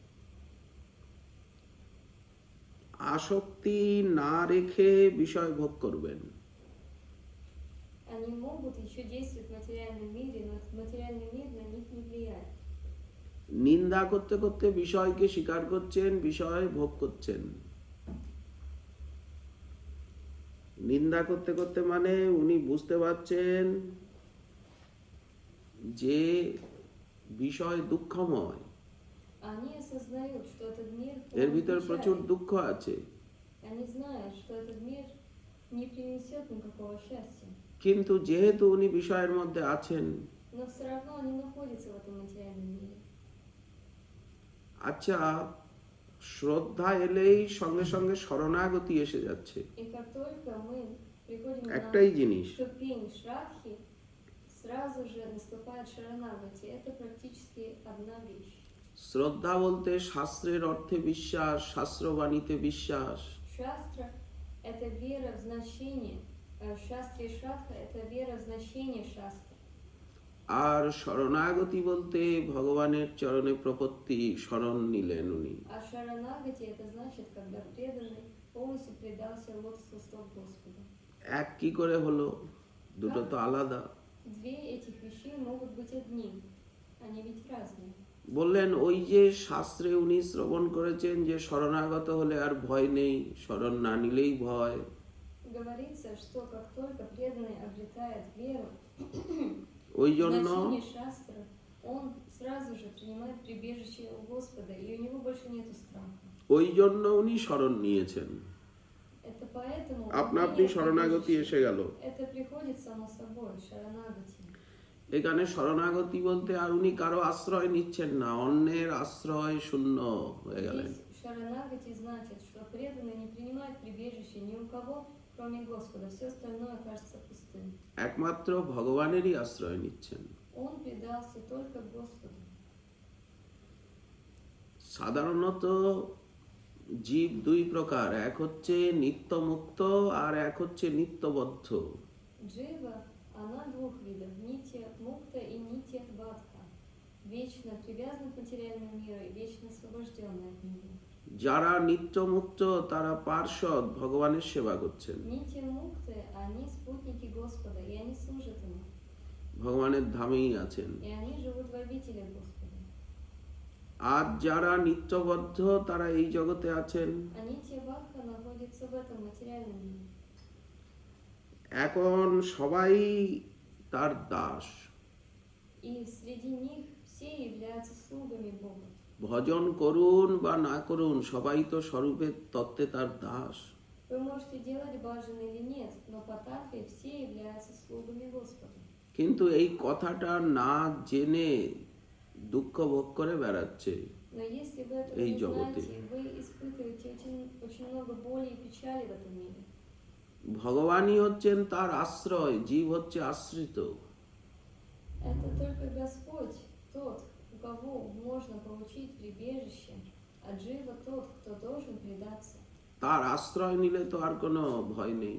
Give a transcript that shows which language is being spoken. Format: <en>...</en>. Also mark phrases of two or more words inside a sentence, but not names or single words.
<bn>আসক্তি না রেখে বিষয় ভোগ করবেন।</bn> <ru>Они могут еще действовать в материальном мире, но этот материальный мир на них не влияет.</ru> <bn>নিন্দা করতে করতে বিষয়কে স্বীকার করছেন, বিষয় ভোগ করছেন। নিন্দা করতে করতে মানে উনি বুঝতে পারছেন যে বিষয় দুঃখময়,</bn> <ru>Они осознают, что этот мир</ru> <bn>এর</bn> <ru>полон</ru> <bn>ভিতর প্রচুর</bn> <ru>печали.</ru> <bn>দুঃখ আছে,</bn> <ru>Они знают, что этот мир не принесет никакого счастья.</ru> <bn>কিন্তু যেহেতু উনি বিষয়ের মধ্যে আছেন,</bn> <ru>Но все равно они находятся в этом материальном мире.</ru> <bn>আচ্ছা, শ্রদ্ধা এলেই সঙ্গে সঙ্গে শরণাগতি এসে যাচ্ছে।</bn> <ru>И как только мы приходим</ru> <bn>একটাই</bn> <ru>на</ru> <bn>জিনিস,</bn> <ru>ступень шрадхи, сразу же наступает шаранагати. Это практически одна вещь.</ru> <bn>শ্রদ্ধা বলতে শাস্ত্রের অর্থে বিশ্বাস, শাস্ত্রবাণীতে বিশ্বাস।</bn> <ru>Шастра – это вера в значение. Шастри и шрадха – это вера в значение шастры.</ru> <bn>আর শরণাগতি болте ভগবানের চরণে প্রপত্তি, শরণ নিলেন উনি।</bn> <ru>А шаранагати – это значит, когда преданный полностью предался лотосу стоп Господа.</ru> <bn>এক কি করে হলো? দুটো তো আলাদা।</bn> <ru>Две этих вещей могут быть одни. Они ведь разные.</ru> <bn>বললেন ওই যে শাস্ত্রে উনি শ্রবণ করেছেন যে শরণাগত হলে আর ভয় নেই, শরণ না নিলেই ভয়।</bn> <ru>Говорится, что как только преданный обретает веру,</ru> <bn>ওই জন্য</bn> <ru>значение шастра, он сразу же принимает прибежище у Господа, и у него больше нету страха.</ru> <bn>ওই জন্য উনি শরণ নিয়েছেন।</bn> <ru>Это поэтому</ru> <bn>আপনা</bn> <ru>он</ru> <bn>আপনি</bn> <ru>принял</ru> <bn>শরণাগতি</bn> <ru>прибежище.</ru> <bn>এসে গেল।</bn> <ru>Это приходит само собой, шаранагати.</ru> <bn>এখানে শরণাগতি বলতে আর উনি কারো আশ্রয় নিচ্ছেন না, অন্যের আশ্রয় শূন্য হয়ে গেলেন।</bn> <ru>Здесь шаранагати значит, что преданный не принимает прибежище ни у кого, кроме Господа. Все остальное кажется пустым.</ru> <bn>একমাত্র ভগবানেরই আশ্রয় নিচ্ছেন।</bn> <ru>Он предался только Господу.</ru> <bn>সাধারণত জীব দুই প্রকার, এক হচ্ছে নিত্যমুক্ত আর এক হচ্ছে নিত্যবদ্ধ।</bn> <ru>Джива, она двух видов,</ru> <bn>নিত্য মুক্ত</bn> <ru>и</ru> <bn>নিত্য বদ্ধ.</bn> <ru>Вечно привязана к материальному миру и вечно освобожденная от него.</ru> <bn>যারা নিত্যমুক্ত তারা পার্ষদ, ভগবানের সেবা করছেন, নিত্য মুক্ত,</bn> <ru>они спутники Господа, и они служат ему.</ru> <bn>ভগবানের ধামেই আছেন।</bn> <ru>И они живут в обители Господа.</ru> <bn>আর যারা নিত্যবদ্ধ তারা এই জগতে আছেন।</bn> <ru>А</ru> <bn>নিত্য বদ্ধ</bn> <ru>находится в этом материальном мире.</ru> <bn>এখন সবাই তার দাস।</bn> <ru>И среди них все являются слугами Бога.</ru> <bn>ভজন করুন বা না করুন সবাই তো স্বরূপের তত্ত্বে তার দাস।</bn> <ru>Вы можете делать баджан или нет, но по татве все являются слугами Господа.</ru> <bn>কিন্তু এই কথাটা না জেনে দুঃখ ভোগ করে বেড়াচ্ছে</bn> <ru>Но если вы этого</ru> <bn>এই</bn> <ru>не</ru> <bn>জগতে।</bn> <ru>знаете, вы испытываете очень много боли и печали в этом мире.</ru> <bn>ভগবানই হচ্ছেন তার আশ্রয়, জীব হচ্ছে আশ্রিত।</bn> <ru>Это только Господь, тот, у кого можно получить прибежище, а Джива тот, кто должен предаться.</ru> <bn>তার আশ্রয় নিলে তো আর কোনো ভয় নেই।</bn>